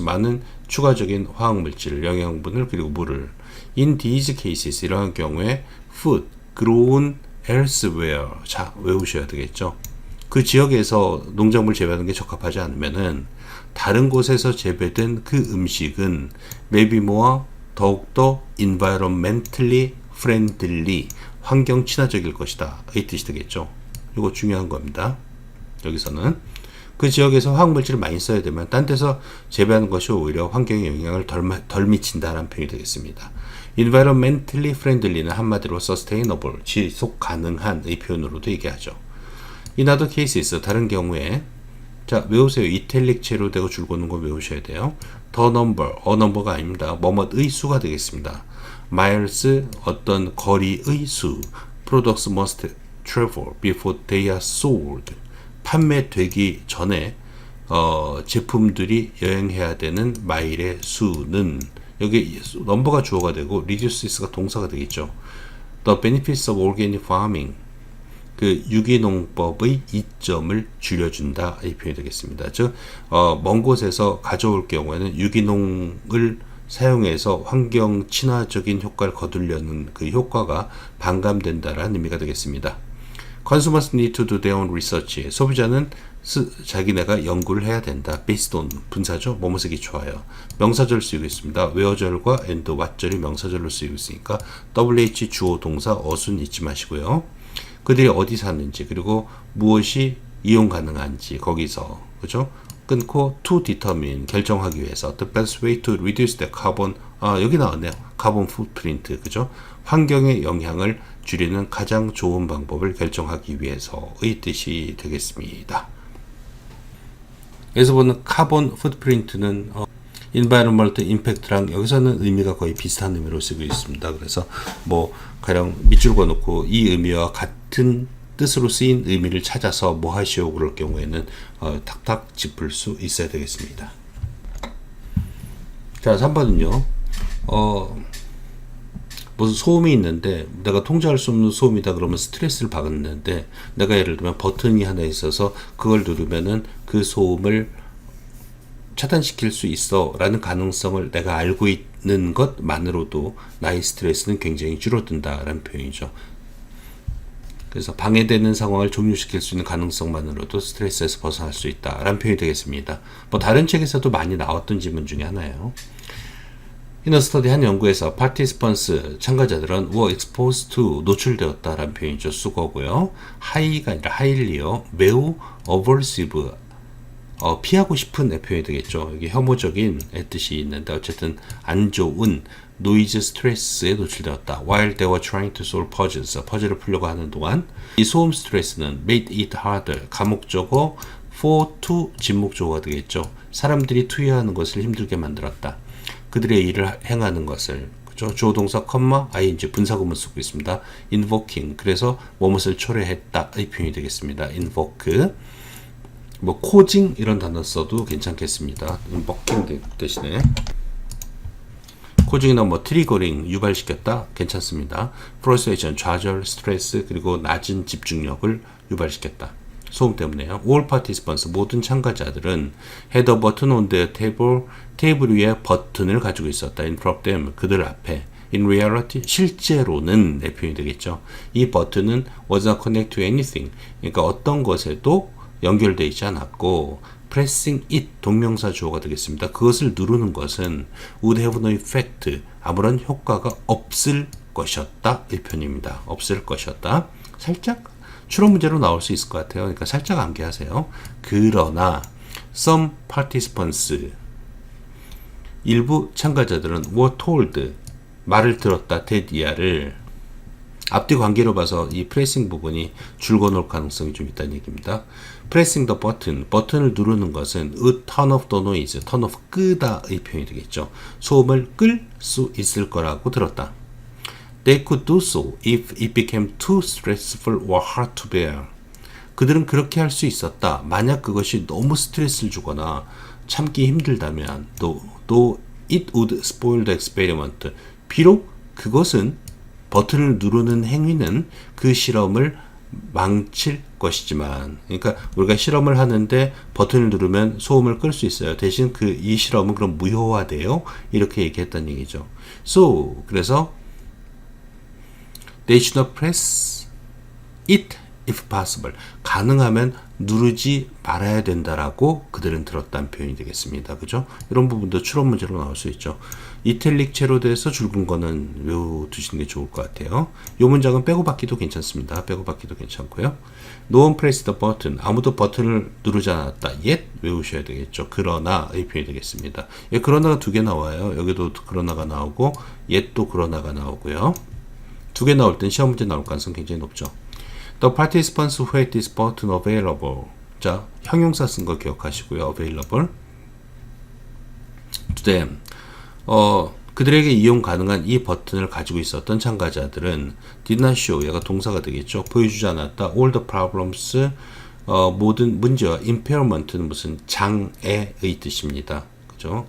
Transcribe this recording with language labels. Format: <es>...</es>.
<ko>많은 추가적인 화학물질, 영양분을 그리고 물을.</ko> <en>in these cases.</en> <ko>이러한 경우에</ko> <en>food grown elsewhere.</en> <ko>자, 외우셔야 되겠죠. 그 지역에서 농작물 재배하는 게 적합하지 않으면은 다른 곳에서 재배된 그 음식은</ko> <en>maybe more</en> <ko>더욱더</ko> <en>environmentally friendly</en> <ko>환경 친화적일 것이다. 이 뜻이 되겠죠. 이거 중요한 겁니다. 여기서는 그 지역에서 화학물질을 많이 써야 되면 딴 데서 재배하는 것이 오히려 환경에 영향을 덜 미친다라는 표현이 되겠습니다. environmentally friendly는 한마디로 sustainable, 지속 가능한 이 표현으로도 얘기하죠.</ko> <en>in other cases,</en> <ko>다른 경우에 자, 외우세요. 이탈릭체로 되고 줄거는 거 외우셔야 돼요.</ko> <en>the number, a number가</en> <ko>아닙니다. 뭐뭐의 수가 되겠습니다. miles, 어떤 거리의 수.</ko> <en>products must travel before they are sold.</en> <ko>판매되기 전에 제품들이 여행해야 되는 마일의 수는 여기 넘버가 주어가 되고 reduces가 동사가 되겠죠.</ko> <en>The benefits of organic farming.</en> <ko>그 유기농법의 이점을 줄여준다 이 표현이 되겠습니다. 즉, 먼 곳에서 가져올 경우에는 유기농을 사용해서 환경 친화적인 효과를 거두려는 그 효과가 반감된다라는 의미가 되겠습니다.</ko> <en>Consumers need to do their own research.</en> <ko>소비자는 자기네가 연구를 해야 된다.</ko> <en>based on 분사죠.</en> <ko>뭐뭐 쓰기 좋아요. 명사절 쓰이고 있습니다. where절과 and what절이 명사절로 쓰이고 있으니까 wh 주어 동사 어순 잊지 마시고요. 그들이 어디 사는지 그리고 무엇이 이용 가능한지 거기서 그죠? 끊고</ko> <en>to determine</en> <ko>결정하기 위해서</ko> <en>the best way to reduce the carbon</en> <ko>여기 나왔네요.</ko> <en>carbon footprint</en> <ko>그죠? 환경의 영향을 줄이는 가장 좋은 방법을 결정하기 위해서의 뜻이 되겠습니다. 여기서 보는 carbon footprint는 environmental impact랑 여기서는 의미가 거의 비슷한 의미로 쓰고 있습니다. 그래서 뭐 가령 밑줄 그어놓고 이 의미와 같은 뜻으로 쓰인 의미를 찾아서 뭐 하시오 그럴 경우에는 탁탁 짚을 수 있어야 되겠습니다. 자, 3번은요. 무슨 소음이 있는데 내가 통제할 수 없는 소음이다 그러면 스트레스를 받는데 내가 예를 들면 버튼이 하나 있어서 그걸 누르면은 그 소음을 차단시킬 수 있어 라는 가능성을 내가 알고 있는 것만으로도 나의 스트레스는 굉장히 줄어든다 라는 표현이죠. 그래서 방해되는 상황을 종료시킬 수 있는 가능성만으로도 스트레스에서 벗어날 수 있다 라는 표현이 되겠습니다. 뭐 다른 책에서도 많이 나왔던 지문 중에 하나예요.</ko> <en>In a study</en> <ko>한 연구에서</ko> <en>participants</en> <ko>참가자들은</ko> <en>were exposed to</en> <ko>노출되었다라는 표현이죠. 수거고요. high가 아니라 highly요. 매우 aversive 피하고 싶은 표현이 되겠죠. 이게 혐오적인 뜻이 있는데 어쨌든 안 좋은 노이즈 스트레스에 노출되었다.</ko> <en>While they were trying to solve puzzles,</en> <ko>퍼즐을 풀려고 하는 동안 이 소음 스트레스는</ko> <en>made it harder, 감옥적어 for to</en> <ko>진목적어가 되겠죠. 사람들이 투여하는 것을 힘들게 만들었다. 그들의 일을 행하는 것을 그죠? 주어 동사 ing 분사구문 쓰고 있습니다. invoking 그래서 무엇을 초래했다 이 표현이 되겠습니다. invoke 뭐 causing 이런 단어 써도 괜찮겠습니다. invoking 대신에 causing이나 뭐 triggering 유발시켰다 괜찮습니다. frustration 좌절, 스트레스 그리고 낮은 집중력을 유발시켰다. 소음 때문에요.</ko> <en>All participants</en> <ko>모든 참가자들은</ko> <en>had a button on their table</en> <ko>테이블 위에 버튼을 가지고 있었다.</ko> <en>In front of them</en> <ko>그들 앞에</ko> <en>In reality</en> <ko>실제로는 내 표현이 되겠죠. 이 버튼은</ko> <en>was not connected to anything</en> <ko>그러니까 어떤 것에도 연결되어 있지 않았고</ko> <en>pressing it</en> <ko>동명사 주어가 되겠습니다. 그것을 누르는 것은</ko> <en>would have no effect</en> <ko>아무런 효과가 없을 것이었다. 이 표현입니다. 없을 것이었다. 살짝 추론 문제로 나올 수 있을 것 같아요. 그러니까 살짝 암기하세요. 그러나</ko> <en>some participants</en> <ko>일부 참가자들은</ko> <en>were told</en> <ko>말을 들었다 대디아를 앞뒤 관계로 봐서 이 프레싱 부분이 줄거 놓을 가능성이 좀 있다는 얘기입니다.</ko> <en>pressing the button</en> <ko>버튼을 누르는 것은</ko> <en>would turn off the noise turn off</en> <ko>끄다 의 표현이 되겠죠. 소음을 끌 수 있을 거라고 들었다.</ko> <en>They could do so if it became too stressful or hard to bear.</en> <ko>그들은 그렇게 할 수 있었다. 만약 그것이 너무 스트레스를 주거나 참기 힘들다면</ko> <en>though it would spoil the experiment.</en> <ko>비록 그것은 버튼을 누르는 행위는 그 실험을 망칠 것이지만 그러니까 우리가 실험을 하는데 버튼을 누르면 소음을 끌 수 있어요. 대신 이 실험은 그럼 무효화돼요. 이렇게 얘기했다는 얘기죠.</ko> <en>So</en> <ko>그래서</ko> <en>They should not press it if possible.</en> <ko>가능하면 누르지 말아야 된다라고 그들은 들었다는 표현이 되겠습니다. 그죠? 이런 부분도 추론 문제로 나올 수 있죠. 이탈릭 채로 돼서 줄근 거는 외워두시는 게 좋을 것 같아요. 이 문장은 빼고 받기도 괜찮습니다. 빼고 받기도 괜찮고요.</ko> <en>No one pressed the button.</en> <ko>아무도 버튼을 누르지 않았다. yet 외우셔야 되겠죠. 그러나의 표현이 되겠습니다. 예, 그러나가 두 개 나와요. 여기도 그러나가 나오고 yet도 그러나가 나오고요. 두 개 나올 땐 시험 문제 나올 가능성 굉장히 높죠.</ko> <en>The participants who had this button available.</en> <ko>자, 형용사 쓴 거 기억하시고요.</ko> <en>available. To them.</en> <ko>그들에게 이용 가능한 이 버튼을 가지고 있었던 참가자들은</ko> <en>did not show.</en> <ko>얘가 동사가 되겠죠. 보여주지 않았다.</ko> <en>All the problems.</en> <ko>모든 문제와 impairment는 무슨 장애의 뜻입니다. 그죠?</ko>